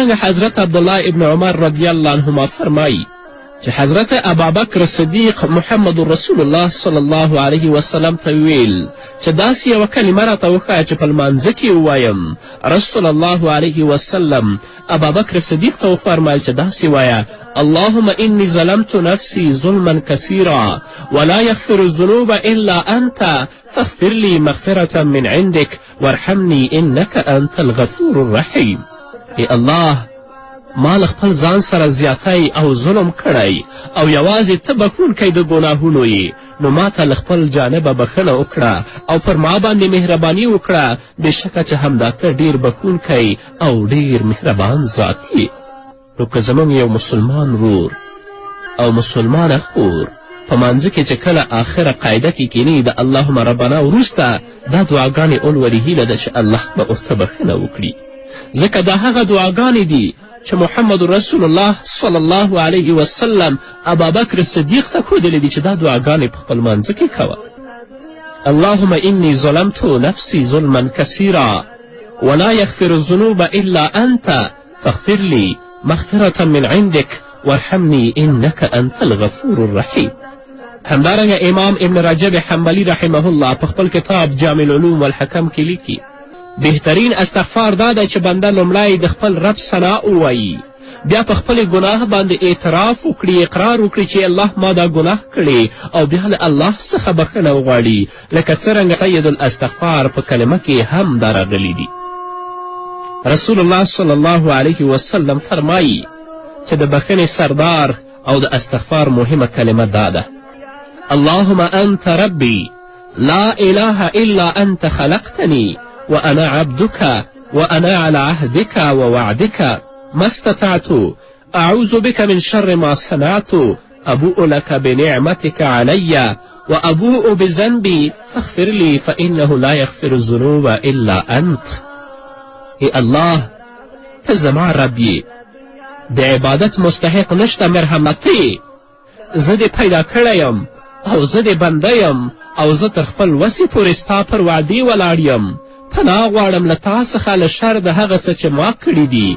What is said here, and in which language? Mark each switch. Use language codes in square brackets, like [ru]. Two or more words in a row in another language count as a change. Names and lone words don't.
[ps] همدارنګه حضرت عبدالله ابن عمر [ar] رضی الله عنهما [ps] فرمایي چې حضرت ابابکر صدیق محمد رسول الله [ar] صلی الله علیه وسلم [ps] ته ویل چې داسې یوه کلمه راته وښایه چې په لمانځه کې ووایم. رسول الله علیه وسلم ابابکر صدیق ته وفرمیل چې داسې وایه: [ar] اللهم انی ظلمت نفسی ظلما کثیرا ولا یغفر الذنوب الا انت فاغفر لی مغفرة من عندک وارحمنی انک انت الغفور الرحیم. [ps] ای الله، ما له خپل ځان سره زیاتی او ظلم کړی او یوازې ته بخښونکی د ګناهونو یې، نو ما ته له خپل جانبه بخښنه وکړه او پر ما باندې مهرباني وکړه. بېشکه چې همدا ته ډېر بخښونکی او ډېر مهربان ذات یې. نو که زموږ یو مسلمان ورور او مسلمانه خور په مانځه کې چې کله آخره قاعده کې کینی د [ar] اللهم ربنا [ps] وروسته دا دعاګانې اولولي هیله ده چې الله به ورته بخښنه وکړي، ځکه دا هغه دعاګانې دي چې محمد رسول الله [ar] صلی الله علیه وسلم [ps] ابابکر صدیق ته ښودلې دي چې دا دعاګانې په خپل مانځه کې کوه. [ar] اللهم انی ظلمت نفسی ظلما کثیرا ولا یغفر الذنوب الا انت فاغفر لی مغفرة من عندک وارحمنی انک انت الغفور الرحیم. [ps] همدارنګه امام ابن رجب حنبلی [ar] رحمه الله [ps] په خپل کتاب جامع العلوم والحکم کې لیکي: بهترین استغفار دا دی چې بنده لومړی د خپل رب ثنا ووایي، بیا په خپل ګناه باندې اعتراف وکړي، اقرار وکړي چې الله ما دا ګناه کړی، او بیا له الله څخه بخښنه وغواړي، لکه څرنګه [ar] سید الاستغفار [ps] په کلمه کې هم دا راغلی دي. رسول الله [ar] صلی الله علیه وسلم [ps] فرمایي چې د بخښنې سردار او د استغفار مهمه کلمه دا ده: [ar] اللهم انت ربی لا اله الا انت خلقتنی وأنا عبدك وأنا على عهدك ووعدك ما استطعت أعوذ بك من شر ما صنعت أبوء لك بنعمتك علي وأبوء بذنبي فاغفر لي فإنه لا يغفر الذنوب إلا أنت. [ps] ای الله، ته زما رب یې، د عبادت مستحق نشته مرحمت یې، زه دې پیدا کړی یم او زه دې بنده یم او زه تر خپل وسې پورې ستا پر وعدې ولاړ یم. پناه غواړم له تا څخه له شر د هغه څه چې ما کړي دي.